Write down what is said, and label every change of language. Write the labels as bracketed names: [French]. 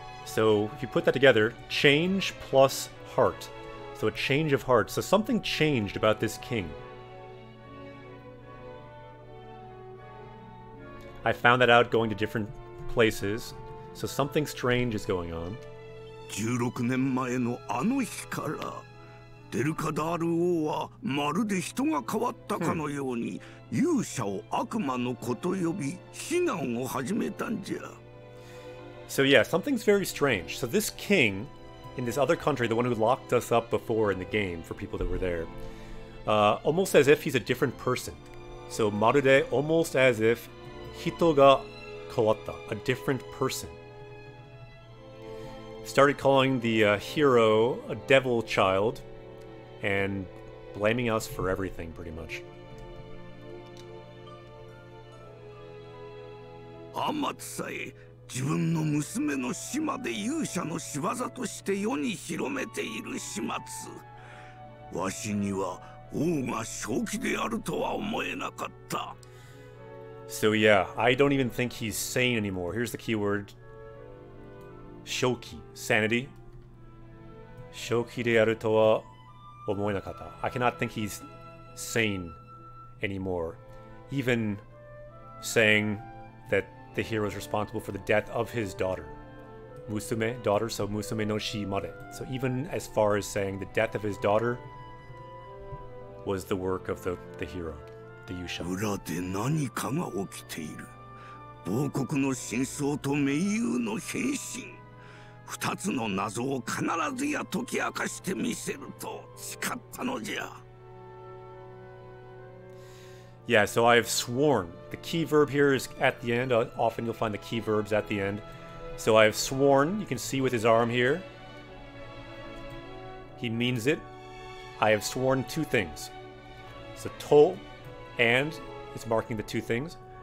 [English] So if you put that together, change plus heart. So a change of heart. So something changed about this king. I found that out going to different places. So something strange is going on. [Japanese] 16年前のあの日からデルカダール王はまるで人が変わったかのように、勇者を悪魔の子と呼び非難を始めたんじゃ。 [English] So yeah, something's very strange. So this king in this other country, the one who locked us up before in the game for people that were there, almost as if he's a different person. So marude, almost as if [Japanese] hito ga kawatta, [English] a different person. Started calling the hero a devil child and blaming us for everything, pretty much. [Japanese] アマツさえ自分の娘の死まで勇者の仕業として世に広めている始末。わしには王が正気であるとは思えなかった。 [English] So yeah, I don't even think he's sane anymore. Here's the keyword. [Japanese] Shoki, sanity. Shoki de aru to wa omoe nakata. [English] I cannot think he's sane anymore. Even saying that the hero is responsible for the death of his daughter. Musume, daughter, so [Japanese] musume no shi mare. [English] So even as far as saying the death of his daughter was the work of the hero, the Yusha. [Japanese] 裏で何かが起きている。亡国の真相と盟友の変身。二つの謎を必ずや解き明かしてみせると誓ったのじゃ。 [English] Yeah, so I have sworn. The key verb here is at the end. Often you'll find the key verbs at the end. So I have sworn. You can see with his arm here. He means it. I have sworn two things. So to and is marking the two things.